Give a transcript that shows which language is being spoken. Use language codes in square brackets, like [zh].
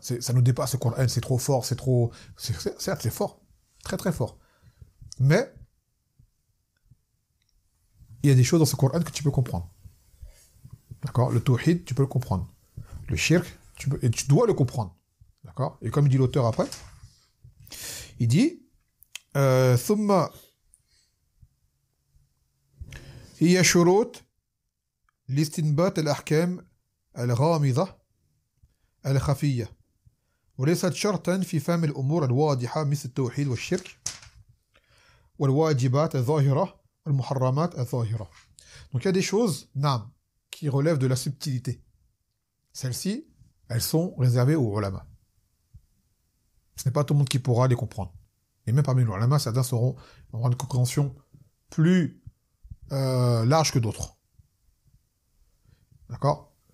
[fr] Ça nous dépasse, le Coran, c'est trop fort, certes, c'est fort. Très très fort. Mais il y a des choses dans ce Coran que tu peux comprendre. D'accord? Le tawhid, tu peux le comprendre. Le shirk, et tu dois le comprendre. D'accord? Et comme dit l'auteur après, il dit [ar] ثم هي شروط لاستنباط الأحكام الغامضة الخفية وليست شرطا في فهم الأمور الواضحة مثل التوحيد والشرك والواجبات الظاهرة والمحرمات الظاهرة. [fr] Donc il y a des choses, naam, qui relèvent de la subtilité. Celles-ci, elles sont réservées aux ulama. Ce n'est pas tout le monde qui pourra les comprendre. Et même parmi les ulama, certains auront une compréhension plus large que d'autres. D'accord?